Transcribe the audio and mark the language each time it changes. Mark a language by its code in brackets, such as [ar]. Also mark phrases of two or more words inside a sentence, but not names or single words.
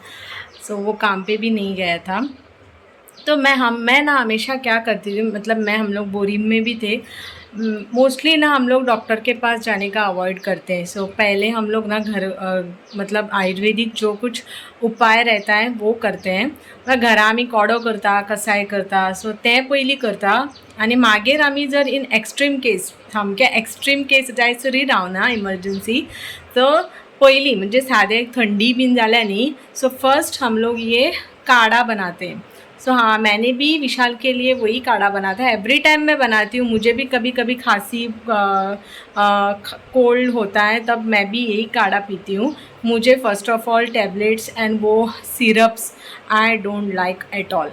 [hi] सो वो काम पे भी नहीं गया था। तो मैं ना हमेशा क्या करती थी, मतलब हम लोग बोरिंग में भी थे, मोस्टली ना हम लोग डॉक्टर के पास जाने का अवॉइड करते हैं। सो पहले हम लोग ना घर मतलब आयुर्वेदिक जो कुछ उपाय रहता है वो करते हैं। [kok] घरा आम्ही कोडो करता, कसाय करता, सो ते पयली करता आणि मागीर आम्ही जर [en] in extreme case, [kok] सामकें [en] extreme case [kok] जायसरी रावना इमर्जन्सी, तो पयली म्हणजे सादे थंडी बीन जाल्या न्ही, [hi] सो फर्स्ट हम लोग ये काढ़ा बनाते हैं। सो हाँ, मैंने भी विशाल के लिए वही काढ़ा बना था। [en] every time [hi] मैं बनाती हूँ, मुझे भी कभी कभी खांसी, कोल्ड होता है, तब मैं भी यही काढ़ा पीती हूँ। [en] मुझे first of all tablets and वो syrups I don't like at all.